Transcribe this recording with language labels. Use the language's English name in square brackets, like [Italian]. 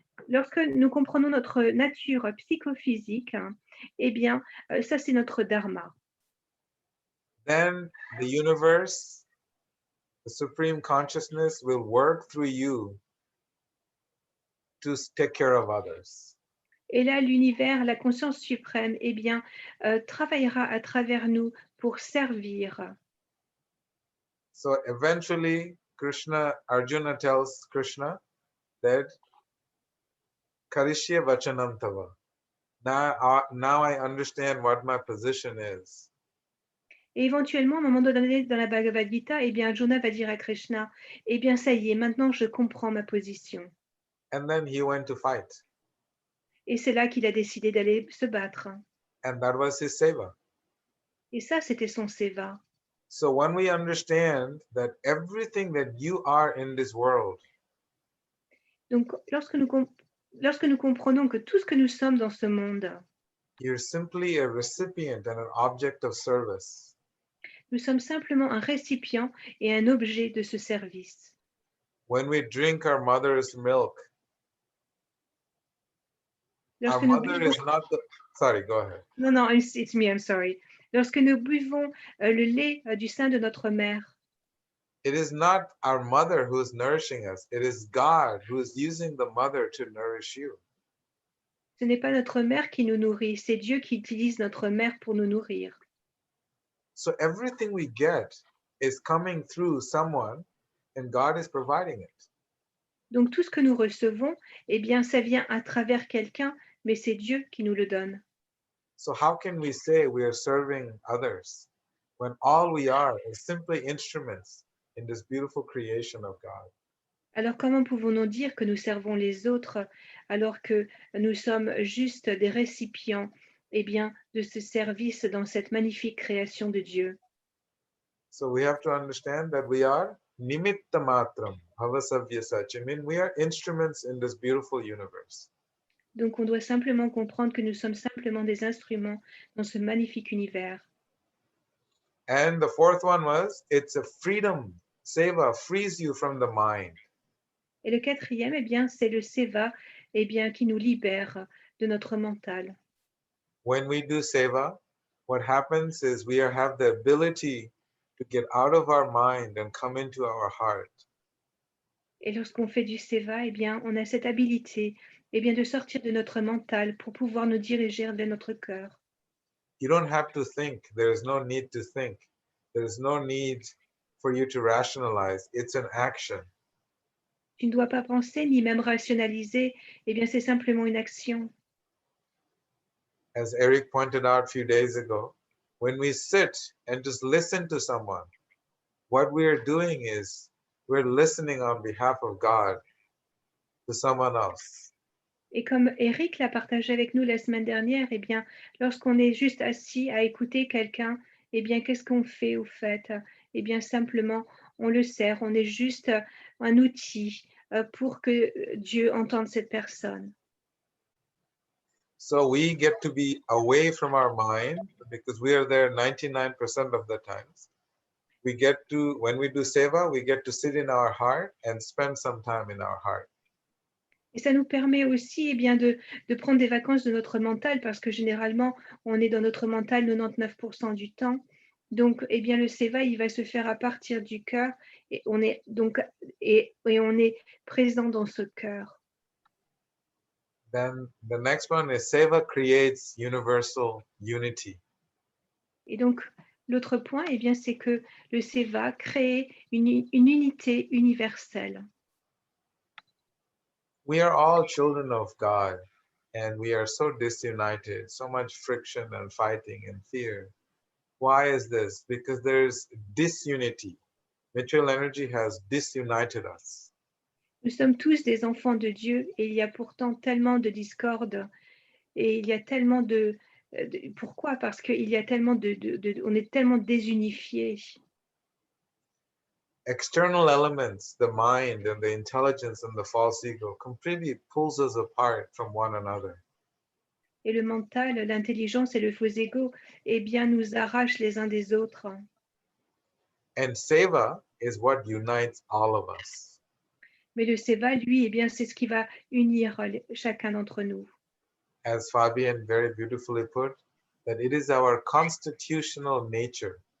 [French] Lorsque nous comprenons notre nature psychophysique, eh bien, ça c'est notre dharma. [English] Then the universe, the supreme consciousness will work through you to take care of others. [French] Et là, l'univers, la conscience suprême, eh bien, travaillera à travers nous pour servir. [English] So eventually, Arjuna tells Krishna that [Sanskrit] Karishya Vachanam Tava. [English] Now I understand what my position is. [French] Et éventuellement, à un moment donné dans la Bhagavad Gita, eh bien, Arjuna va dire à Krishna, eh bien, ça y est, maintenant je comprends ma position. [English] And then he went to fight. [French] Et c'est là qu'il a décidé d'aller se battre. [English] And that was his seva. [French] Et ça, c'était son seva. [English] So when we understand that everything that you are in this world, [French] donc, lorsque nous comprenons que tout ce que nous sommes dans ce monde, [English] you're simply a recipient and an object of service. [French] Nous sommes simplement un récipient et un objet de ce service. [English] When we drink our mother's milk, [French] Lorsque [English] our mother is not the... Sorry, go ahead. Non, it's me, I'm sorry. [French] Lorsque nous buvons le lait du sein de notre mère, [English] it is not our mother who is nourishing us. It is God who is using the mother to nourish you. [French] Ce n'est pas notre mère qui nous nourrit, c'est Dieu qui utilise notre mère pour nous nourrir. [English] So everything we get is coming through someone and God is providing it. [French] Donc tout ce que nous recevons, eh bien, ça vient à travers quelqu'un, mais c'est Dieu qui nous le donne. [English] So how can we say we are serving others when all we are is simply instruments in this beautiful creation of God? [French] Alors comment pouvons-nous dire que nous servons les autres alors que nous sommes juste des récipients, eh bien, de ce service dans cette magnifique création de Dieu? [English] So we have to understand that we are [Sanskrit] nimitta matram bhavasavya sach. [English] I mean, we are instruments in this beautiful universe. [French] Donc on doit simplement comprendre que nous sommes simplement des instruments dans ce magnifique univers. [English] And the fourth one was, it's a freedom. Seva frees you from the mind. [French] Et le quatrième, eh bien, c'est le seva, eh bien, qui nous libère de notre mental. [English] When we do seva, what happens is we have the ability to get out of our mind and come into our heart. [French] Et lorsqu'on fait du seva, eh bien, on a cette habilité, eh bien, de sortir de notre mental pour pouvoir nous diriger vers notre cœur. [English] You don't have to think. There is no need to think. There is no need for you to rationalize. It's an action. [French] Tu ne dois pas penser ni même rationaliser, eh bien, c'est simplement une action. [English] As Eric pointed out a few days ago, when we sit and just listen to someone, what we are doing is we're listening on behalf of God to someone else. [French] Et comme Eric l'a partagé avec nous la semaine dernière, eh bien, lorsqu'on est juste assis à écouter quelqu'un, eh bien, qu'est-ce qu'on fait au fait? Eh bien, simplement, on le sert, on est juste un outil pour que Dieu entende cette personne. [English] So we get to be away from our mind because we are there 99% of the times. We get to, when we do seva, we get to sit in our heart and spend some time in our heart. [French] Et ça nous permet aussi eh bien, de prendre des vacances de notre mental parce que généralement, on est dans notre mental 99% du temps. Donc, eh bien, le seva, il va se faire à partir du cœur et on est donc et on est présent dans ce cœur. [English] Then the next one is seva creates universal unity. [French] Et donc, l'autre point, eh bien, c'est que le seva crée une unité universelle. [English] We are all children of God and we are so disunited, so much friction and fighting and fear. Why is this? Because there's disunity. Material energy has disunited us. [French] Nous sommes tous des enfants de Dieu et il y a pourtant tellement de discorde et il y a tellement de pourquoi? Parce qu'il y a tellement on est tellement désunifiés. [English] External elements, the mind and the intelligence and the false ego, completely pulls us apart from one another. [French] Et le mental, l'intelligence et le faux ego, eh bien, nous arrachent les uns des autres. [English] And seva is what unites all of us. [French] Mais le seva, lui, eh bien, c'est ce qui va unir chacun d'entre nous. [English] As Fabian very beautifully put, that it is our constitutional nature.